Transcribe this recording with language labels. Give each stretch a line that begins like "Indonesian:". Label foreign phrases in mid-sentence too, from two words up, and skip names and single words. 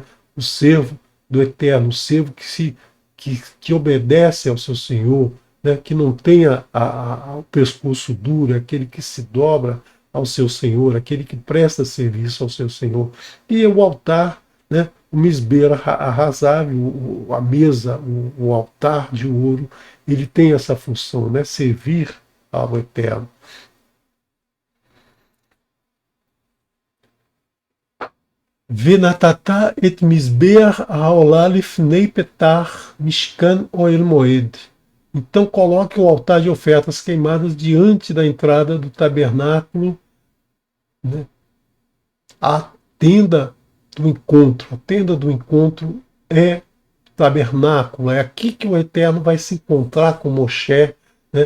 Portuguese: O servo do Eterno, o servo que obedece ao seu Senhor, né, que não tenha o pescoço duro, aquele que se dobra ao seu Senhor, aquele que presta serviço ao seu Senhor. E o altar, né, o
Hebrew: מזבח הזהב,
Portuguese: a mesa, o altar de ouro, ele tem essa função, né, servir ao Eterno.
Hebrew: ונתתה את מזבח העלה לפני פתח משכן אהל מועד.
Portuguese: Então coloque o altar de ofertas queimadas diante da entrada do tabernáculo, né? A tenda do encontro. A tenda do encontro é o tabernáculo. É aqui que o Eterno vai se encontrar com Moshe, né?